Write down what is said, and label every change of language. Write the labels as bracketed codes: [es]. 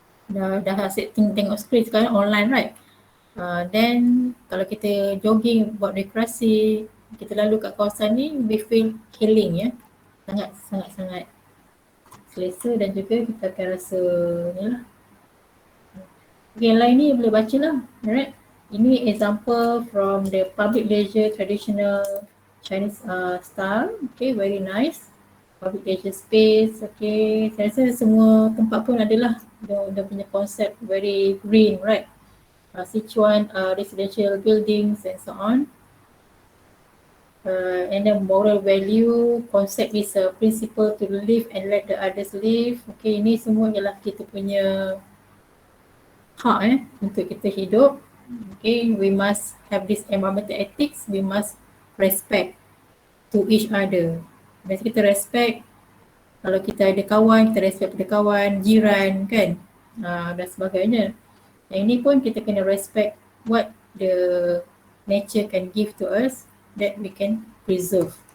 [ms] Dah asyik tengok screen sekarang online, right? Then kalau kita jogging, buat rekreasi, kita lalu kat kawasan ni, [en] we feel healing [ms] ya. Sangat selesa dan juga kita akan rasa ni lah. Okay, yang lain ni boleh baca lah, alright. [en] Ini example from the public leisure traditional Chinese style, okay, very nice. Public leisure space, okay. [ms] Saya rasa semua tempat pun adalah dia punya konsep [en] very green, right. Sichuan residential buildings and so on. And then moral value, concept is a principle to live and let the others live. [ms] Okay, ini semua ialah kita punya hak untuk kita hidup. [en] Okay, we must have this environmental ethics, we must respect to each other. [ms] Biasa kita respect, kalau kita ada kawan, kita respect pada kawan, jiran kan, dan sebagainya. Yang ini pun kita kena [en] respect what the nature can give to us that we can preserve.